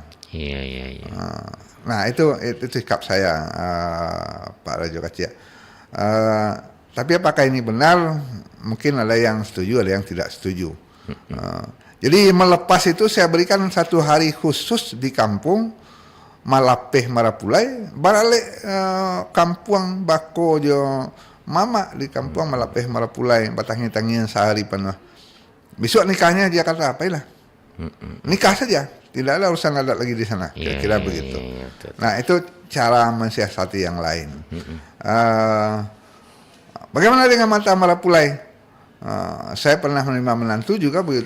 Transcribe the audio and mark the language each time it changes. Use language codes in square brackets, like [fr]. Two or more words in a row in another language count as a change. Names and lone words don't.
[id] Iya. Nah itu sikap saya, Pak Rajo Kacik. Tapi apakah ini benar? Mungkin ada yang setuju, ada yang tidak setuju. Jadi melepas itu saya berikan 1 hari khusus di kampung Malapeh Marapulai, [min] barale kampung bako jo mama di kampung Malapeh Marapulai, [id] batangnya sehari penuh. Besok nikahnya di Jakarta, apailah. Nikah saja, tidak ada urusan adat lagi di sana, kira-kira begitu. Nah itu cara mensiasati yang lain. Bagaimana dengan Manta Marapulai? Saya pernah menerima menantu juga begitu.